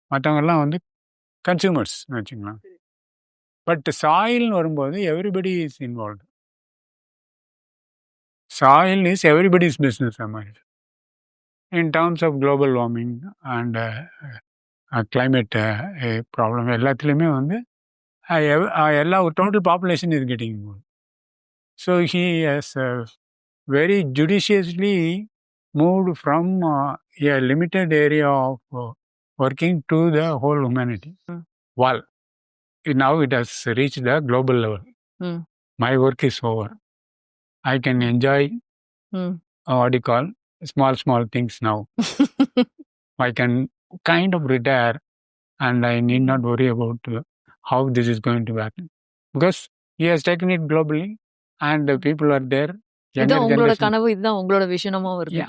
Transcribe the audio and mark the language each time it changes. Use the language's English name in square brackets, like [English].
[Tamil] மற்றவங்கெல்லாம் வந்து கன்சியூமர்ஸ் வச்சுக்கலாம். பட் சாயில்னு வரும்போது [English] Everybody is involved. Soil is everybody's business மாதிரி in terms of global warming and climate problem எல்லாத்துலேயுமே வந்து எல்லா total population is getting involve. So he has very judiciously moved from a limited area of working to the whole humanity. wall. Now it has reached the global level. My work is over. I can enjoy what you call small things now. I can kind of retire and I need not worry about how this is going to happen. Because he has taken it globally and the people are there. [Tamil] இதுதான் உங்களோட கனவு, இதுதான் உங்களோட விஷனமா வருது.